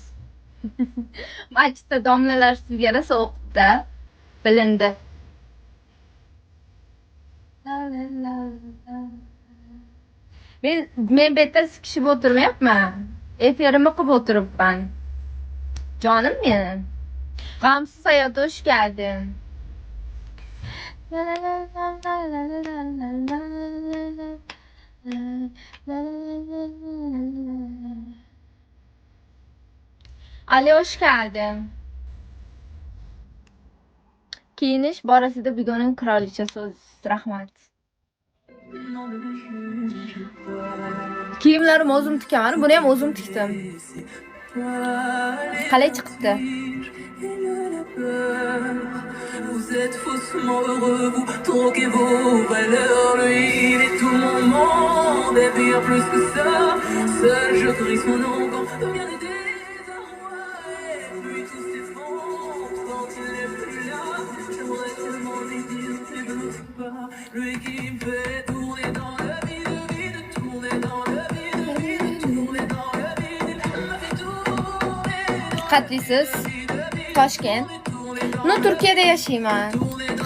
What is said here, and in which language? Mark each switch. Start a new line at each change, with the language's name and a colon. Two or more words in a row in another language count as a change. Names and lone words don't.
Uzbek: Masjidda domlalar sizga rosa o'qitdi. Bilindi. Men bu yerda sikishib o'tirmayapman. Efirimni qilib o'tiribman. Jonim menim. G'amsiz hayot,
Turkish: hoş geldin. Ali, hoş geldin.
Uzbek: Kiyinish borasida bugunning qirolichasi o'zisiz. Rahmat. Kiyimlarim o'zim tikaman. Buni ham o'zim tikdim. Qalay chiqibdi?
French: Vous êtes faussement heureux, vous troquez vos valeurs. Lui, il est tout mon monde, et bien plus que ça. Seul je crie son nom quand vient le désarroi. Lui, tout s'effondre quand il n'est plus là. J'aimerais tellement lui dire, ne bloque pas. Lui qui me fait tourner dans le vide, tourner dans le vide, tourner dans le vide. Il m'a fait tourner.
Uzbek: Qatlisiz Toshkent. No, Turkiyada yashayman.